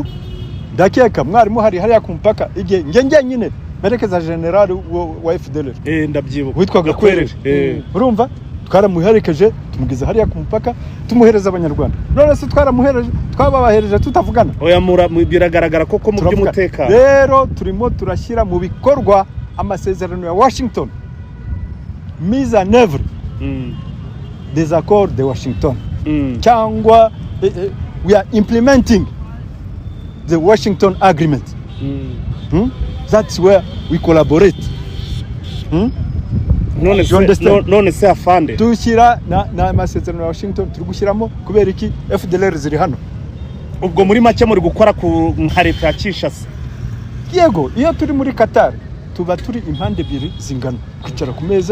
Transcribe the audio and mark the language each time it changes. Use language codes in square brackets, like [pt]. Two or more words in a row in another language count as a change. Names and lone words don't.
[rw] Ndakeka mwarimu hariya ku mpaka igihe nge nyine merekeza general wa FDLR ndabyibuka witwaga Kwerere. Urumva twaramuherekeje tumugize hariya ku mpaka tumuhereza abanyarwanda, none se twababahereje tutavugana? Oya, biragaragara koko mu by'umutekano rero turimo turashyira mu bikorwa amasezerano ya Washington, [fr] mise en œuvre des accords de Washington, cyangwa [en] we are implementing the Washington agreement. That's where we collaborate. [rw] None se afande dushyira na masezerano ya Washington turi gushyiramo kubera iki FDLR ziri hano? Ubwo muri make muri gukora ku leta ya Kinshasa? Yego, iyo turi muri Qatar tuba turi impande ebyiri zingana, kwicara ku meza.